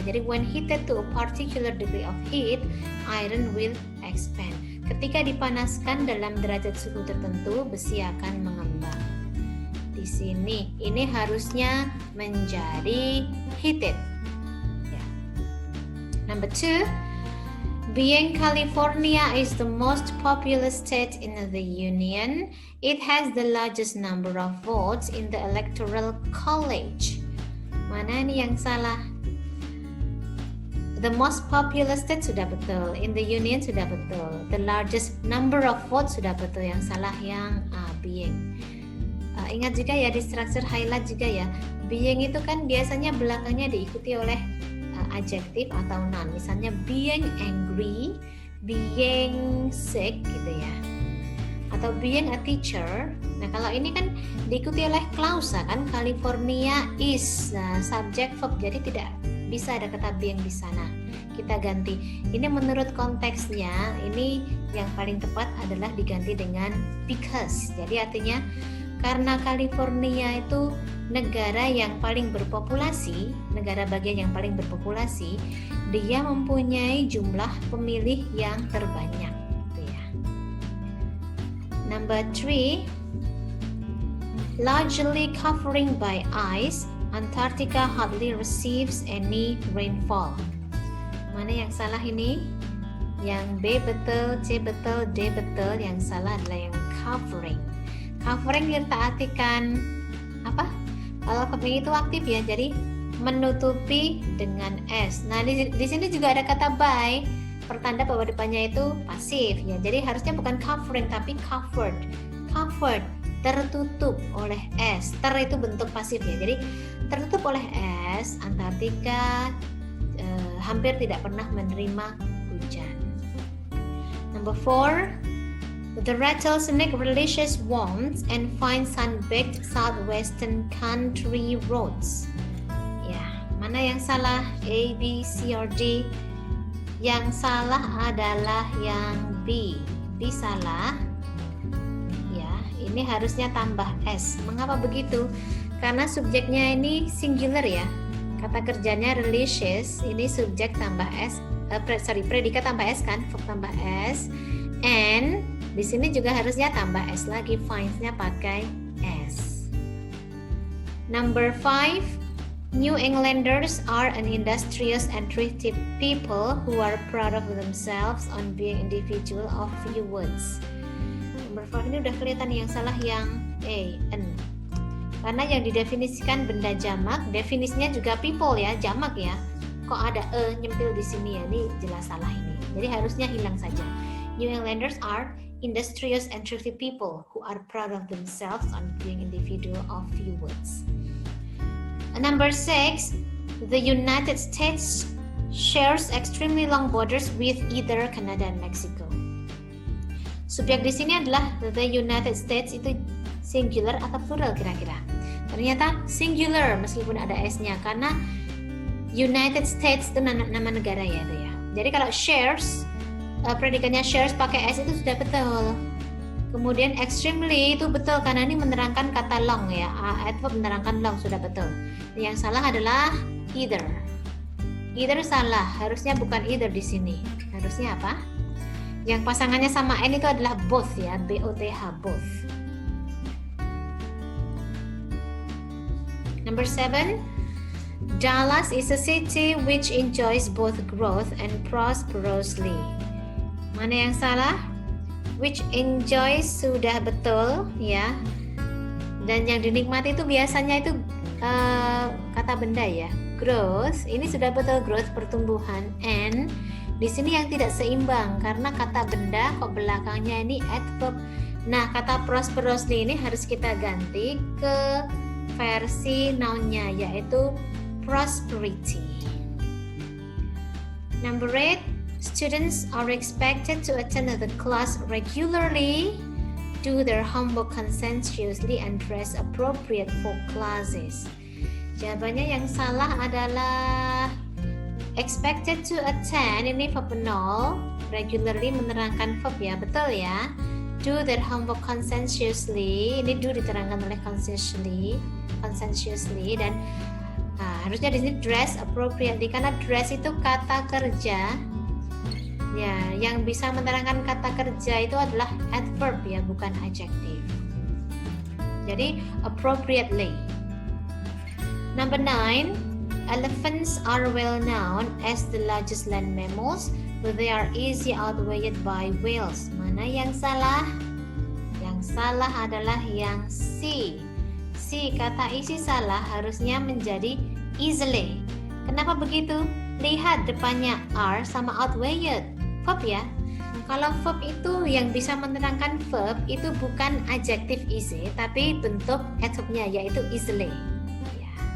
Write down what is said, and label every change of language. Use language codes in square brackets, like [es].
[id] Jadi [en] when heated to a particular degree of heat, iron will expand. [id] Ketika dipanaskan dalam derajat suhu tertentu, besi akan mengembang. Di sini ini harusnya menjadi heated. Ya. [en] Number 2, being California is the most populous state in the Union, it has the largest number of votes in the Electoral College. [id] Mana nih yang salah? [en] The most populous state [id] sudah betul, [en] in the Union [id] sudah betul, [en] the largest number of votes [id] sudah betul, yang salah yang A, being. Ingat juga ya di struktur highlight juga ya, being itu kan biasanya belakangnya diikuti oleh adjektif atau noun. Misalnya [en] being angry, being sick [id] gitu ya, atau [en] being a teacher. [id] Nah, kalau ini kan diikuti oleh klausa kan, California is subject verb, jadi tidak bisa ada kata being di sana. Kita ganti. Ini menurut konteksnya, ini yang paling tepat adalah diganti dengan because. Jadi artinya karena California itu negara yang paling berpopulasi, negara bagian yang paling berpopulasi, dia mempunyai jumlah pemilih yang terbanyak. Gitu ya. [en] Number 3, largely covering by ice, Antarctica hardly receives any rainfall. [id] Mana yang salah ini? Yang B betul, C betul, D betul. Yang salah adalah yang covering. Covering kita artikan apa? Kalau covering itu aktif ya, jadi menutupi dengan s. Nah, di sini juga ada kata by, pertanda bahwa depannya itu pasif ya. Jadi harusnya bukan covering tapi covered. Covered, tertutup oleh es. Ter itu bentuk pasif ya. Jadi tertutup oleh es, Antartika hampir tidak pernah menerima hujan. [en] Number 4, the rattlesnake relishes warmth and finds sun-baked southwestern country roads. [id] Ya, mana yang salah? [en] A, B, C, or D? [id] Yang salah adalah yang B. B salah. Ya, ini harusnya tambah S. Mengapa begitu? Karena subjeknya ini singular ya. Kata kerjanya relishes, ini subjek tambah S. Predikat tambah S kan, verb tambah S. [en] And [id] di sini juga harusnya tambah S lagi, finds-nya pakai S. [en] Number 5, New Englanders are an industrious and thrifty people who are proud of themselves on being individual of few words. Number 5 [id] ini udah kelihatan yang salah, yang A, N. Karena yang didefinisikan benda jamak, definisinya juga people ya, jamak ya. Kok ada nyempil di sini ya, ini jelas salah ini. Jadi harusnya hilang saja. [en] New Englanders are industrious and thrifty people who are proud of themselves on being individual of few words. Number 6, the United States shares extremely long borders with either Canada and Mexico. [id] Subjek di sini adalah the United States, itu singular atau plural kira-kira? Ternyata singular meskipun ada S-nya, karena United States itu nama negara ya itu ya. Jadi kalau shares, predikatnya shares pakai S itu sudah betul. Kemudian extremely itu betul karena ini menerangkan kata long ya. Adverb menerangkan long sudah betul. Yang salah adalah either. Either salah, harusnya bukan either di sini. Harusnya apa? Yang pasangannya sama N itu adalah both ya, B-O-T-H, both. [en] Number 7, Dallas is a city which enjoys both growth and prosperously. [id] Mana yang salah? [en] Which enjoys [id] sudah betul ya. Dan yang dinikmati itu biasanya itu kata benda ya. Growth, ini sudah betul, growth pertumbuhan. [en] And [id] di sini yang tidak seimbang karena kata benda kok belakangnya ini adverb. Nah, kata prosperously ini harus kita ganti ke versi noun-nya yaitu prosperity. [en] Number 8, students are expected to attend the class regularly, do their homework conscientiously, and dress appropriate for classes. [id] Jawabannya yang salah adalah [en] expected to attend, [id] ini verb 0, regularly menerangkan verb ya, betul ya. [en] Do their homework conscientiously, [id] ini do diterangkan oleh conscientiously, dan harusnya di sini [en] dress appropriately [id] karena dress itu kata kerja. Ya, yang bisa menerangkan kata kerja itu adalah adverb ya, bukan adjective. Jadi appropriately. [en] Number 9, elephants are well known as the largest land mammals, but they are easily outweighed by whales. [id] Mana yang salah? Yang salah adalah yang C. C, kata isi salah harusnya menjadi easily. Kenapa begitu? Lihat depannya are sama outweighed, verb ya. Kalau verb itu yang bisa menerangkan verb itu bukan adjective easy, tapi bentuk adverbnya yaitu easily. Ya.